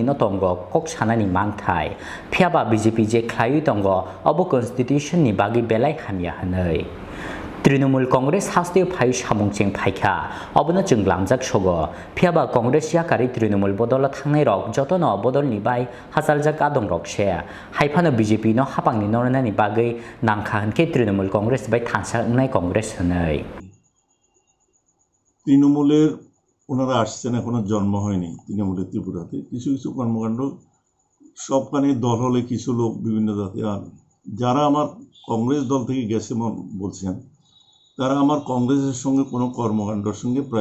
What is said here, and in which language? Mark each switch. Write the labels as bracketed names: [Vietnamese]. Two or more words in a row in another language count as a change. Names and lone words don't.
[Kok Borok] no tongo kok sanani mangthai phiaba BJP je khlaiui tongo abo constitution ni bagi belai hamya hanai Trinamool Congress haste phai samungcheng phaikha abono chunglamjak sogo phiaba Congress yakari Trinamool bodola thangnai rok jotono bodol ni bai hasaljak adong rok se Haphangno BJP no Haphangno nolnani bagwi nangkhahanke Trinamool Congress bai thansaknai Congress hanai [Bangla] তৃণমূলের ওনারা আসছেন এখনো জন্ম হয়নি তৃণমূলের ত্রিপুরাতে কিছু কিছু কর্মকাণ্ড সবখানে দল হলে কিছু লোক বিভিন্ন জাতি আর যারা আমার কংগ্রেস দল থেকে গেছে বলছেন তারা আমার কংগ্রেসের সঙ্গে কোনো কর্মকাণ্ডের সঙ্গে প্রায়